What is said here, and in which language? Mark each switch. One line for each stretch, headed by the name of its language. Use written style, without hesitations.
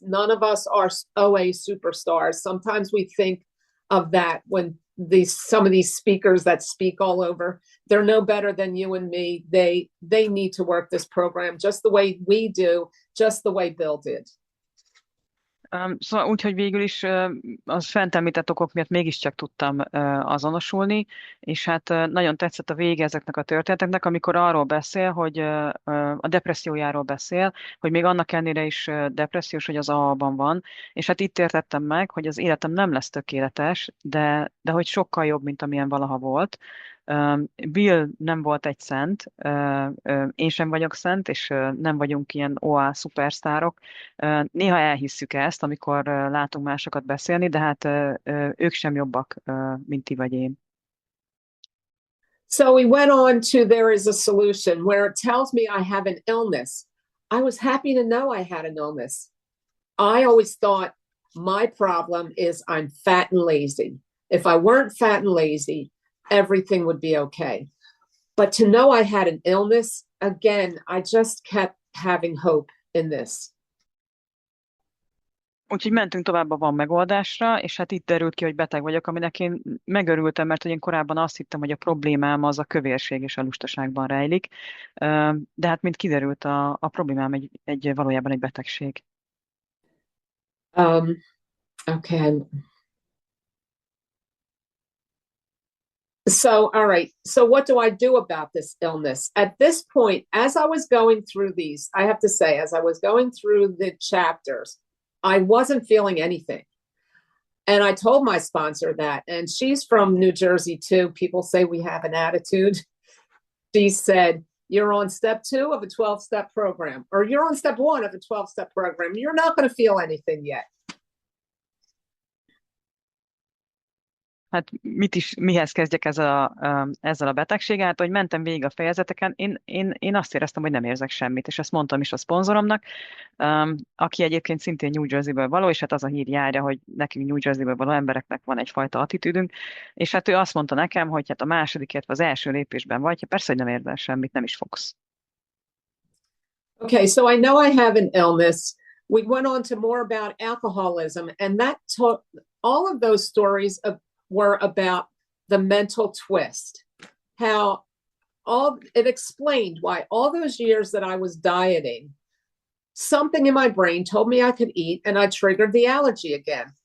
English: None of us are OA superstars. Sometimes we think of that when some of these speakers that speak all over, they're no better than you and me. They need to work this program just the way we do, just the way Bill did.
Hungarian: Szóval úgy, hogy végül is az fent említett okok miatt mégiscsak tudtam azonosulni, és hát nagyon tetszett a vége ezeknek a történeteknek, amikor arról beszél, hogy a depressziójáról beszél, hogy még annak ellenére is depressziós, hogy az AA-ban van, és hát itt értettem meg, hogy az életem nem lesz tökéletes, de hogy sokkal jobb, mint amilyen valaha volt. Bill nem volt egy szent, én sem vagyok szent, és nem vagyunk ilyen OA szupersztárok. Néha elhisszük ezt, amikor látunk másokat beszélni, de hát ők sem jobbak, mint ti vagy én.
English: So we went on to there is a solution where it tells me I have an illness. I was happy to know I had an illness. I always thought my problem is I'm fat and lazy. If I weren't fat and lazy, everything would be okay. But to know I had an illness, again, I just kept having hope in this.
Hungarian: Úgyhogy mentünk tovább a van megoldásra, és hát itt derült ki, hogy beteg vagyok, aminek én megörültem, mert hogy én korábban azt hittem, hogy a problémám az a kövérség és a lustaságban rejlik. De hát, mint kiderült, a problémám valójában egy betegség.
English: Okay. So, all right. So what do I do about this illness? At this point, as I was going through these, I have to say, as I was going through the chapters, I wasn't feeling anything. And I told my sponsor that, and she's from New Jersey too. People say we have an attitude. She said, you're on step 2 of a 12-step program, or you're on step 1 of a 12-step program. You're not going to feel anything yet.
Hungarian: Hát mihez kezdjek ezzel a betegséggel? Hát, hogy mentem végig a fejezeteken, én azt éreztem, hogy nem érzek semmit, és ezt mondtam is a szponzoromnak, aki egyébként szintén New Jerseyből való, és hát az a hír járja, hogy nekünk New Jerseyből való embereknek van egyfajta attitűdünk, és hát ő azt mondta nekem, hogy hát a második, illetve az első lépésben vagy, hát persze, hogy nem érzel semmit, nem is fogsz.
English: Okay, so I know I have an illness. We went on to more about alcoholism, and all of those stories were about the mental twist, how it explained why all those years that I was dieting, something in my brain told me I could eat and I triggered the allergy again.